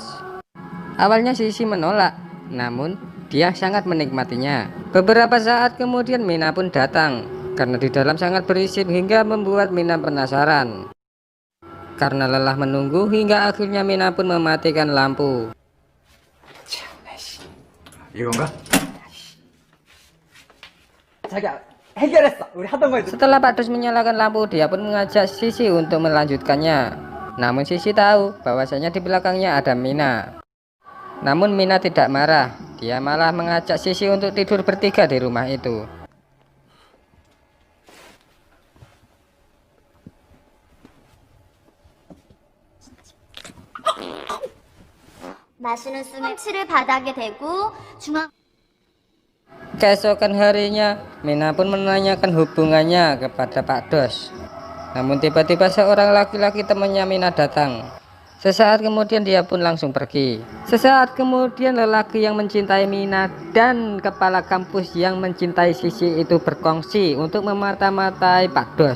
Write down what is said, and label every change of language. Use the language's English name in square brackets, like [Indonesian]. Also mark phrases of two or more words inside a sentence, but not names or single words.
[Indonesian] Awalnya Sisi menolak, namun dia sangat menikmatinya. Beberapa saat kemudian Mina pun datang, karena di dalam sangat berisik hingga membuat Mina penasaran. Karena lelah menunggu hingga akhirnya Mina pun mematikan lampu. [Korean] 이건가? 자기야, 해결했어. 우리 하던 거 해도. [Indonesian] Setelah Pak Dos menyalakan lampu, dia pun mengajak Sisi untuk melanjutkannya. Namun Sisi tahu bahwasanya di belakangnya ada Mina. Namun Mina tidak marah, dia malah mengajak Sisi untuk tidur bertiga di rumah itu. [Korean] 마시는 숨에 펀치를 바닥에 대고 중앙. [Indonesian] Keesokan harinya, Mina pun menanyakan hubungannya kepada Pak Dos. Namun tiba-tiba seorang laki-laki temannya Mina datang. Sesaat kemudian dia pun langsung pergi. Sesaat kemudian lelaki yang mencintai Mina dan kepala kampus yang mencintai Sisi itu berkongsi untuk memata-matai Pak Dos.